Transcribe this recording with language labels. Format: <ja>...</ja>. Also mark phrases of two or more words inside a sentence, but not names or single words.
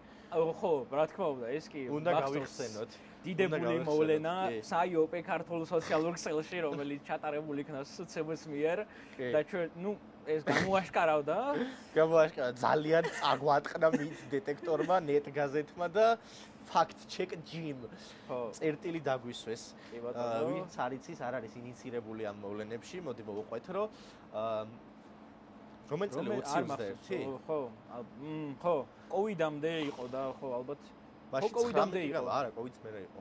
<ka>ხო, რა თქმა უნდა, ეს კი უნდა გავიხსენოთ. დიდებული მოვლენა საიოპე ქართულ სოციალურ ქსელში, რომელიც ჩატარებული იქნა სუცუმოს მიერ და ჩვენ ნუ ეს გამოაშკარავდა ძალიან წაგვატყნა მით დეტექტორმა, ნეტ გაზეთმა და</ka> <en>fact check gym.</en> <ka>წერტილი დაგვისვეს. ვინც არ იცის, არ არის ინიცირებული ამ მოვლენებში, მოდი მოვყვეთ, რომ რომელი წელი 21? ხო, კოვიდამდე იყო და ხო ალბათ. ხო, კოვიდამდე იყო. არა, კოვიდს მერე იყო.</ka>